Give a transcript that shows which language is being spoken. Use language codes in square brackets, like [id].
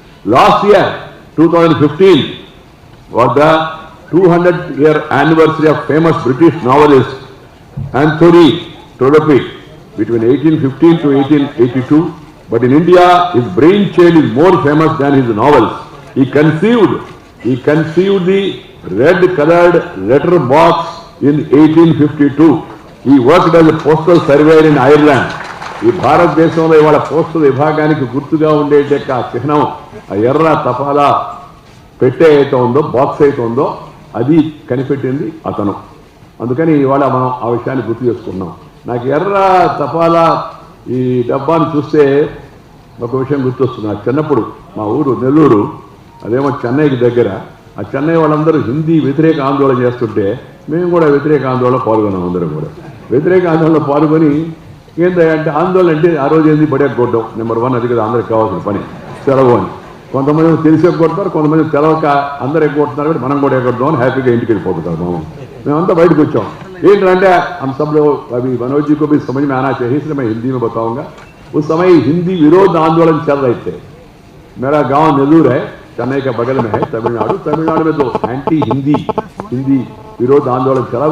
[en] Last year, 2015, was the 200-year anniversary of famous British novelist Anthony Trollope between 1815 to 1882. But in India, his brainchild is more famous than his novels. He conceived the red-colored letter box in 1852. He worked as a postal surveyor in Ireland. [te] ఈ భారతదేశంలో ఇవాళ postal విభాగానికి గుర్తుగా ఉండేట చిహ్నం ఆ ఎర్ర తపాలా పెట్టే అయితే ఉందో బాక్స్ అయితే ఉందో అది కనిపెట్టింది అతను. అందుకని ఇవాళ మనం ఆ విషయాన్ని గుర్తు చేసుకున్నాం. నాకు ఎర్ర తపాలా ఈ డబ్బాను చూస్తే ఒక విషయం గుర్తొస్తుంది. నాకు చిన్నప్పుడు మా ఊరు నెల్లూరు, అదేమో చెన్నైకి దగ్గర. ఆ చెన్నై వాళ్ళందరూ హిందీ వ్యతిరేక ఆందోళన చేస్తుంటే మేము కూడా వ్యతిరేక ఆందోళన పాల్గొన్నాం. అందరం కూడా వ్యతిరేక ఆందోళనలో పాల్గొని ఏంటంటే ఆందోళన అంటే ఆ రోజు ఏంది బడియా కొట్టడం నెంబర్ 1, అది కదా అందరికి కావాల్సిన పని, సెలవు అని. కొంతమంది తెలిసి కొడతారు, కొంతమంది తెలవక అందరూ ఎగ్గొడుతున్నారు కాబట్టి మనం కూడా ఎగ్గొడదాం అని హ్యాపీగా ఇంటికి వెళ్ళిపోతుంటారు. మేమంతా బయటకు వచ్చాం. [hi] ఏంటంటే हम सब लोग अभी मनोज जी को भी समझ में आना चाहिए, इसलिए मैं हिंदी में बताऊंगा. उस समय हिंदी विरोध आंदोलन चल रहे थे. मेरा गांव नेल्लूर है, चेन्नई के बगल में है, तमिलनाडु में तो एंटी हिंदी विरोध आंदोलन चला.